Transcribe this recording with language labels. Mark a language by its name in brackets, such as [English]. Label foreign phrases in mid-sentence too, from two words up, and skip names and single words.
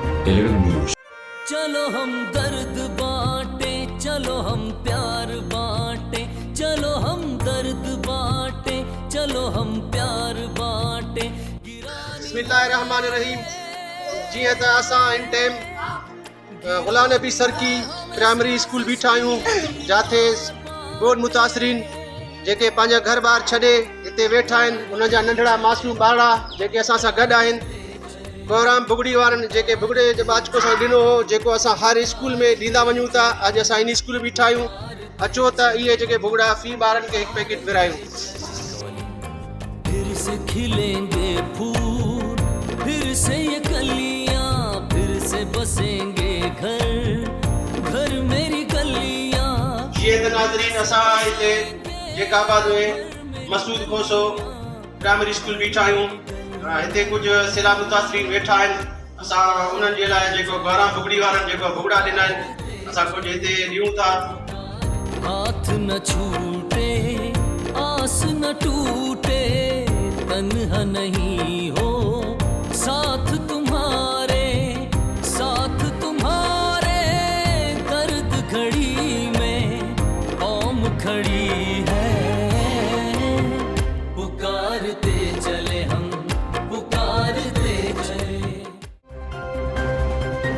[Urdu] न्यूज़। چلو ہم درد بانٹیں، چلو ہم پیار بانٹیں، چلو ہم درد بانٹیں، چلو ہم پیار بانٹیں. [Sindhi] बिस्मिल्लाहिर्रहमानिर्रहीम। जीअं त असां इन टाइम गुलाम नबी सरकी प्राइमरी स्कूल बीठा आहियूं, जिथे बोड मुतासिरीन जेके पंहिंजा घर बार छॾे हिते वेठा आहिनि, उन्हनि जा नंढड़ा मासूम ॿार जेके असां सां गॾु आहिनि। प्रोग्राम बुगड़ी वारनि जेके बुगड़े जे बाचको सां ॾिनो हो, जेको असां हर स्कूल में ॾींदा वञूं था। अॼु असां इन स्कूल बीठा आहियूं। अचो त इहे जेके बुगड़ा फी ॿारनि खे हिकु पैकेट विरायूं। [Urdu] پھر سے کھلیں گے پھول، پھر سے یہ کلیاں، پھر سے بسیں گے گھر گھر میری گلیاں. [Sindhi] जीअं त नाज़रीन, असां हिते जेकाबाद में मसूद खोसो प्राइमरी स्कूल बीठा आहियूं। हिते कुझु सिला मुतासिरीन वेठा आहिनि। असां उन्हनि जे लाइ जेको 12 बुगड़ी वारनि जेको बुगड़ा ॾिना आहिनि, असां कुझु हिते ॾियूं था। [Urdu] ہاتھ نہ چھوٹے، آس نہ ٹوٹے، تنہا نہیں ہو، ساتھ تمہارے، ساتھ تمہارے. درد گھڑی میں قوم کھڑی ہے، پکارتے چلے ہم، پکارتے چلے.